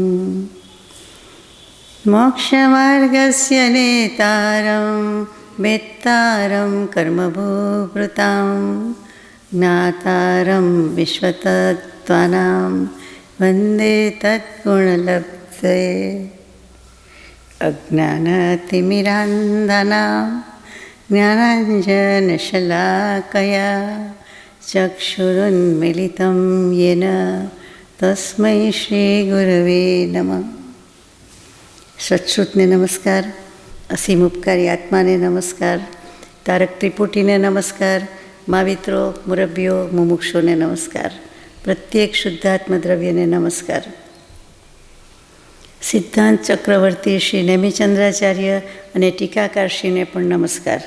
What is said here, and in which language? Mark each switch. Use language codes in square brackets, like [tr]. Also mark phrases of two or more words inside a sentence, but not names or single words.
[sa] मोक्षमार्गस्य नेतारं वेत्तारं कर्मभूभृतां ज्ञातारं विश्वतत्त्वानां वन्दे तद्गुणलब्धये अज्ञानतिमिरान्धनां ज्ञानाञ्जनशलाकया चक्षुरुन्मिलितं येन तस्मै श्रीगुरवे नमः। [gu] સત્શ્રુતને નમસ્કાર, અસીમ ઉપકારી આત્માને નમસ્કાર, તારક ત્રિપુટીને નમસ્કાર, માવિત્રો, મુરબ્બીઓ, મુમુક્ષોને નમસ્કાર, પ્રત્યેક શુદ્ધાત્મ દ્રવ્યને નમસ્કાર. સિદ્ધાંત ચક્રવર્તી શ્રી નેમિચંદ્રાચાર્ય અને ટીકાકારશ્રીને પણ નમસ્કાર.